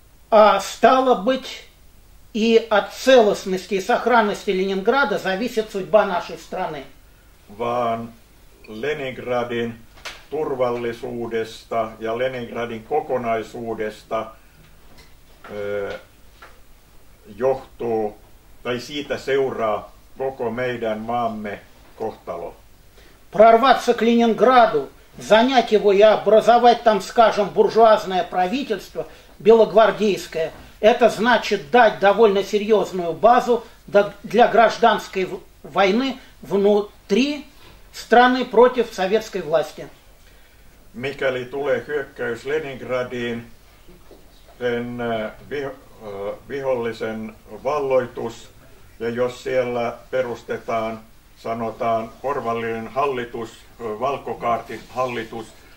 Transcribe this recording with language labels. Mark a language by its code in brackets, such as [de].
[ru] А стало быть, и от целостности и сохранности Ленинграда зависит судьба нашей страны. [fi] Vaan Leningradin turvallisuudesta ja Leningradin kokonaisuudesta johtuu, tai siitä seuraa koko meidän maamme kohtalo. [ru] Прорваться к Ленинграду, занять его и образовать там, скажем, буржуазное правительство, белогвардейское, это значит дать довольно серьезную базу для гражданской войны внутри страны против советской власти. [fi] Mikäli tulee hyökkäys Leningradiin, sen vihollisen valloitus, ja jos siellä perustetaan, sanotaan, porvallinen hallitus, valkokaartin hallitus,